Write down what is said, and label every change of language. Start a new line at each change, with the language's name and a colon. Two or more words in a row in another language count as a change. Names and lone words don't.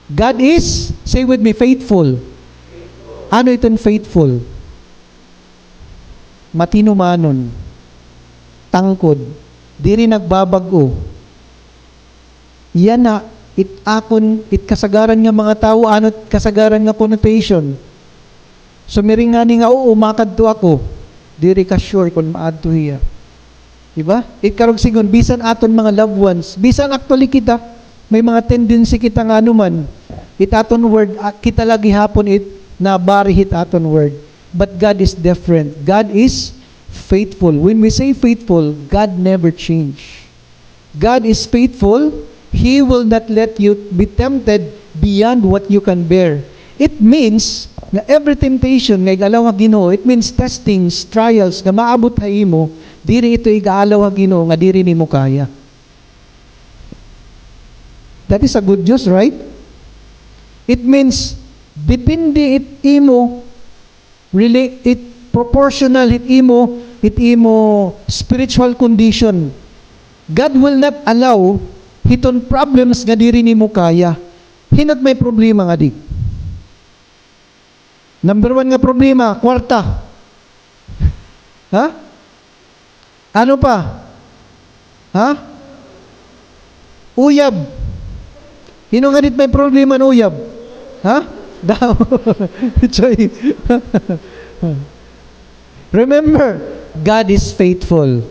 English: God is, say with me, faithful.
Waray: Ano itong faithful? Matino-manon, tangkod, diri nagbabago. Yan na, it kasagaran nga mga tao, ano kasagaran nga connotation. So miringani nga, umakad to ako, diri ka sure kung maad to hiya. Diba? Karong sigon, bisan aton mga
English: loved ones,
Waray: bisan actually kita, may mga tendency kita nga anuman, aton word, kita lagi hapon na barihit aton word.
English: But God is different. God is faithful. When we say faithful, God never change. God is faithful. He will not let you be tempted beyond what you can bear. It means
Waray: na
English: every temptation
Waray: nga igalaw nga Ginoo,
English: it means testings, trials
Waray: nga maabot ha imo, diri ito igaalaw ha Ginoo nga diri nimo kaya.
English: That is a good news, right? It means
Waray: depende imo proportional it imo
English: spiritual condition. God will not allow hiton problems
Waray: nga diri nimo kaya. Hinat may problema nga di. Number 1 nga problema, kwarta. Ha? Ano pa? Ha? Uyab. Hino nga dit may problema ng uyab? Ha? Daw.
English: Remember, God is faithful.